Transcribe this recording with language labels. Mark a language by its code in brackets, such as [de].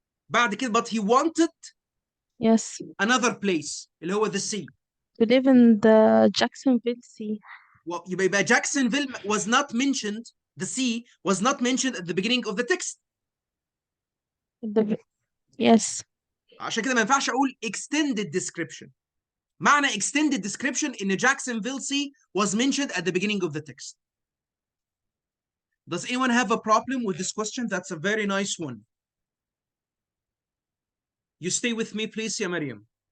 [ar] بعد كده [en] but he wanted another place [ar] اللي هو [en] the sea. To live in the Jacksonville Sea. [ar] يبقى [en] Jacksonville was not mentioned, the sea was not mentioned at the beginning of the text. Yes. [ar] عشان كده ما ينفعش اقول [en] extended description. [ar] معنى [en] extended description in Jacksonville Sea was mentioned at the beginning of the text. Does anyone have a problem with this question? That's a very nice one. You stay with me please يا مريم.